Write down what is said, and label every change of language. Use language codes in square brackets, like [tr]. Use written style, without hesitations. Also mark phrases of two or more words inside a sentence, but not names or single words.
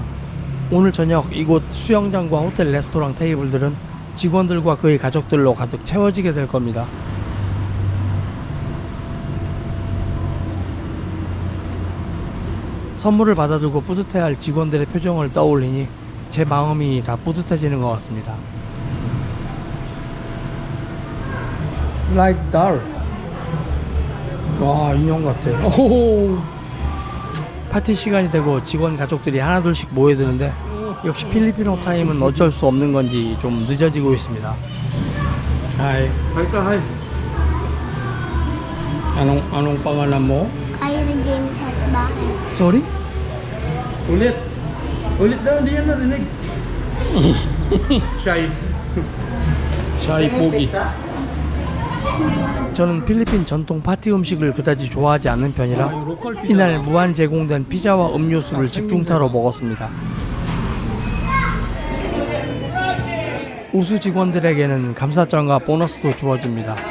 [ko] 오늘 저녁 이곳 수영장과 호텔 레스토랑 테이블들은 직원들과 그의 가족들로 가득 채워지게 될 겁니다. 선물을 받아들고 뿌듯해할 직원들의 표정을 떠올리니 제 마음이 다 뿌듯해지는 것 같습니다. [en] Like doll. [ko] 와, 인형 같아. 오호. 파티 시간이 되고 직원 가족들이 하나둘씩 모여드는데 역시 필리핀어 타임은 어쩔 수 없는 건지 좀 늦어지고 있습니다. [tl] Hi. Hi. Anong pangalan mo? Ivan James Hasbaan. Sorry? Ulit daw, hindi yan narinig. Shy. Shy pogi. [ko] 저는 필리핀 전통 파티 음식을 그다지 좋아하지 않는 편이라 이날 무한 제공된 피자와 음료수를 집중타로 먹었습니다. 우수 직원들에게는 감사장과 보너스도 주어집니다.